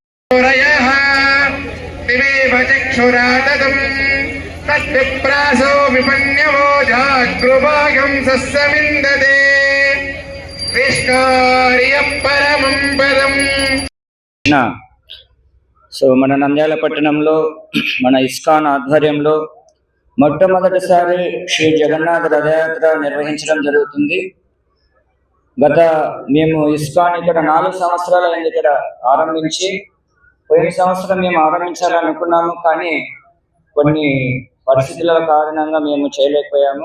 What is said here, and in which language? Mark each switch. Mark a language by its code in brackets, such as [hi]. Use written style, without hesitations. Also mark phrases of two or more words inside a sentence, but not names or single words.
[sa] चक्षुरादम् तद्विप्रासो विपन्यवो जागृभागम् सस्सविन्दते विष्कार्यः परमं पदम्. [te] సో మన నంద్యాల పట్టణంలో మన ఇస్కాన్ ఆధ్వర్యంలో మొట్టమొదటిసారి శ్రీ జగన్నాథ రథయాత్ర నిర్వహించడం జరుగుతుంది. మేము ఇస్కాన్ ఇక్కడ 4 సంవత్సరాల ఇక్కడ ఆరంభించి పోయిన సంవత్సరం మేము ఆరంభించాలనుకున్నాము, కానీ కొన్ని పరిస్థితుల కారణంగా మేము చేయలేకపోయాము.